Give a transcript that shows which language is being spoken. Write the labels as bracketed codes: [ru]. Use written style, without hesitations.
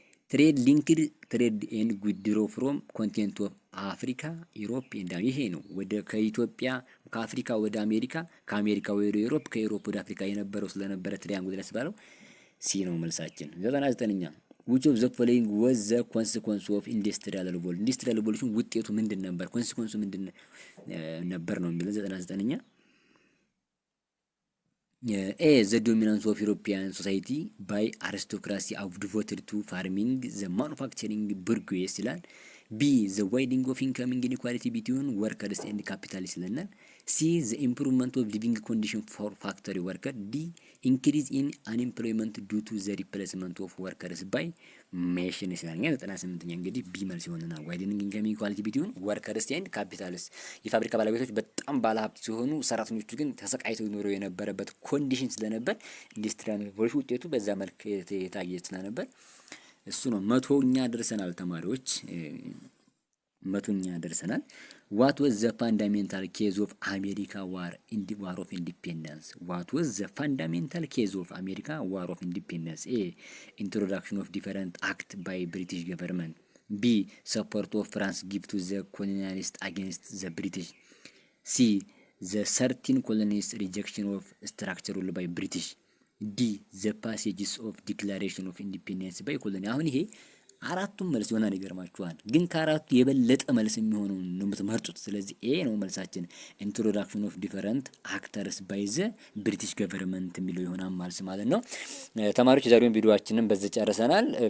[en] ትሬድ ሊንክድ ትሬድ ኤንድ ጉድሮ ፍሮም ኮንቲኔንት ኦፍ አፍሪካ ዩሮፕ ኤንድ [am] ይሄ ነው ወደ ከኢትዮጵያ ከአፍሪካ ወደ አሜሪካ ከአሜሪካ ወደ ዩሮፕ ከዩሮፕ ወደ አፍሪካ የነበረው ስለነበረ ትሪያንጉላር ያስባለው ሲ ነው መልሳችን። 99ኛ [en] which of the following was the consequence of industrial revolution? [am] industrial revolution ውጤቱ ምንድን ነበር? ኮንሲኩዌንሱ ምንድን ነበር ነው የሚለው 99ኛ። [en] A the dominance of European society by aristocracy of devoted to farming the manufacturing bourgeoisie ይላል። B the widening of income inequality between workers and capitalists ይለናል። C the improvement of living condition for factory worker. D increase in unemployment due to the replacement of workers by machines [am] ይላል። 98ኛ እንግዲህ ቢ መልስ ይሆነናል። [en] widening income inequality between workers and capitalists [am] የፋብሪካ ባለቤቶች በጣም ባለሀብት ሲሆኑ ሰራተኞቹ ግን ተሰቃይተው ይኖረው የነበረበት ኮንዲሽን ስለነበር ኢንዱስትሪያል ሪቮሉሽን ውጤቱ በዛ መልክ የታየ ስለነበር እሱ ነው። 100ኛ ደርሰናል ተማሪዎች፣ 100ኛ ደርሰናል። [en] what was the fundamental case of America war of independence? what was the fundamental case of America war of independence? A introduction of different act by British government. ቢ ሰፖርት ኦፍ ፍራንስ ጊቭ ቱ ዘ ኮሎኒያሊስት አጌንስት ዘ ብሪቲሽ ሲ ዘ 13 ኮሎኒስ ሪጀክሽን ኦፍ ስትራክቸር ሩል ባይ ብሪቲሽ ዲ ዘ ፓሴጅስ ኦፍ ዲክላሬሽን ኦፍ ኢንዲፔንደንስ ባይ ኮሎኒ። [am] አሁን ይሄ አራቱም መልስ ይሆናል። ይገርማችኋል። ግን ከአራቱ የበለጠ መልስ የሚሆነውን ነው የምትመርጡት። ስለዚህ ኤ ነው መልሳችን። [en] ኢንትሮዳክሽን ኦፍ ዲፈረንት አክተርስ ባይ ዘ ብሪቲሽ ገቨርንመንት [am] የሚለው ይሆናል ማለት ነው። ተማሪዎች የዛሬውን ቪዲዮአችንን በዚህ ጨርሰናል።